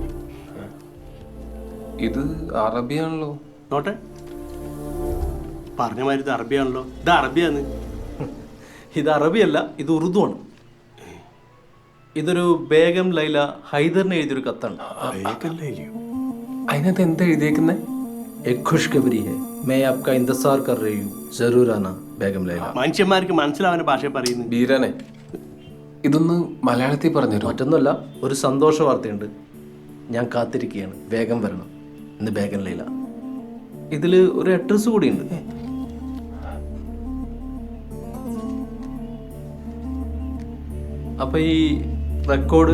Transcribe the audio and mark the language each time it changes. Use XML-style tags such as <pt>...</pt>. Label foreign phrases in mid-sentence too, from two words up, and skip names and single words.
<ml>ഇത് അറബിയാണല്ലോ. നോട്ടെ, പറഞ്ഞ മാതിരി ഇത് അറബിയാണല്ലോ. ഇത് അറബിയാണ്. ഇത് അറബിയല്ല, ഇത് ഉറുദു ആണ്. ഇതൊരു ബേഗം ലൈല ഹൈദറിന് എഴുതിയൊരു കത്താണ്. അതിനകത്ത് എന്താ എഴുതിയേക്കുന്നേ?</ml> <hi>एक खुशखबरी है, मैं आपका इंतजार कर रही हूँ, जरूर आना बेगम लैला.</hi> <ml>മനുഷ്യന്മാർക്ക് മനസ്സിലാവുന്ന ഭാഷ പറയുന്നു. ബീരാനെ, ഇതൊന്ന് മലയാളത്തിൽ പറഞ്ഞുതരും. മറ്റൊന്നുമല്ല, ഒരു സന്തോഷ വാർത്തയുണ്ട്. ഞാൻ കാത്തിരിക്കുകയാണ്, വേഗം വരണം. ഇന്ന് ബേഗം ലൈല. ഇതിൽ ഒരു അഡ്രസ് കൂടിയുണ്ട്. അപ്പൊ ഈ റെക്കോർഡ്</ml>